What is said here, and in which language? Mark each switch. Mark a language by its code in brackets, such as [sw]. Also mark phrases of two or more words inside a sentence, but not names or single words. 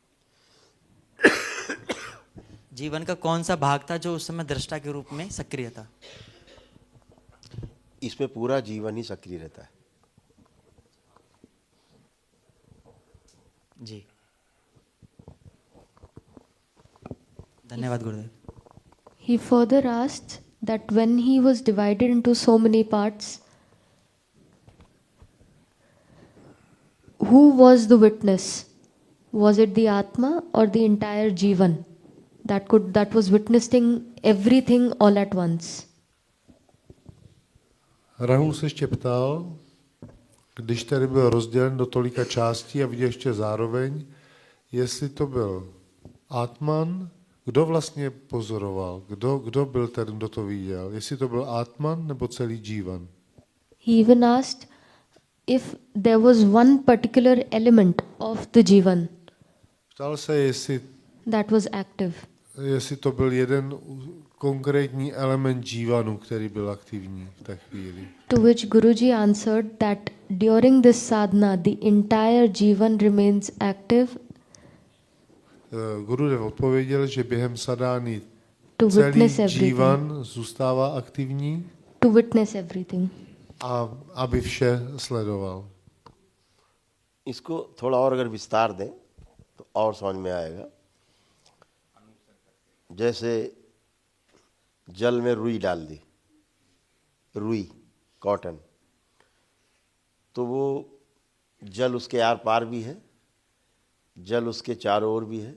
[hi] जीवन का कौन सा भाग था जो उस समय दृष्टा के रूप में सक्रिय था? इसमें पूरा जीवन ही सक्रिय रहता है। जी, धन्यवाद गुरुदेव। [en] He further asked that when he was divided into so many parts, who was the witness? Was it the Atma or the entire Jivan that was witnessing everything all at once? [cs] Rahul se ještě ptal, když tady byl rozdělen do tolika částí a viděl ještě zároveň, jestli to byl Atman, kdo vlastně pozoroval, kdo byl ten, kdo to viděl, jestli to byl Atman nebo celý Jivan. [en] He even asked if there was one particular element of the Jivan [cs] Ptal se, jestli [en] that was active. [cs] Jestli to byl jeden konkrétní element Jivanu, který byl aktivní v té chvíli. [en] To which Guruji answered that during this sadhana, the entire Jivan remains active. [cs] Gurudev odpověděl, že během sadány [en] To [cs] celý [en] witness everything. [cs] džívan zůstává aktivní [en] To witness everything. [cs] a aby vše sledoval. [hi] इसको थोड़ा और अगर विस्तार दें तो और समझ में आएगा। जैसे जल में रुई डाल दी, रुई कॉटन, तो वो जल उसके आर पार भी है, जल उसके चारों ओर भी है।